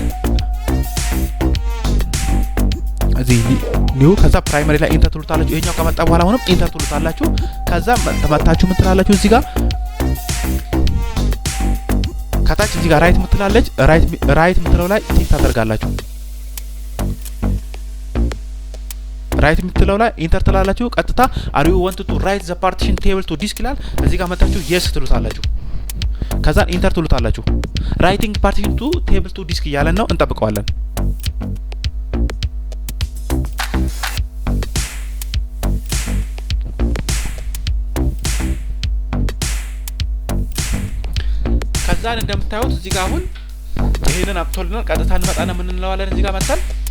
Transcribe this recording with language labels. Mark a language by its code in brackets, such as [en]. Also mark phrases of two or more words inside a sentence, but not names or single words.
[am] እዚህ ኒው ከዛ ፕራይመሪ ላይ ኢንተር ትሉታላችሁ ይሄኛው ከመጣ በኋላ አሁንም ኢንተር ትሉታላችሁ ከዛ ተመታችሁ ምን ትላላችሁ እዚህ ጋር ከታች እዚህ ጋር ራይት ምትላለች ራይት ምትለው ላይ ቲክ ታደርጋላችሁ ራይት ምትለው ላይ ኢንተር ትላላችሁ ቀጥታ [en] are you want to write the partition table to disk [am] ይላል እዚህ ጋር መጣችሁ yes ትሉታላችሁ ከዛ ኢንተር ትሉታላችሁ [en] writing partition to table to disk [am] እያለን ነው እንጠብቀዋለን ከዛን እንደምታዩት እዚህ ጋር አሁን ይሄንን አጥቶልናል ቀጥታ እንመጣና ምን እንለዋለን እዚህ ጋር መጣል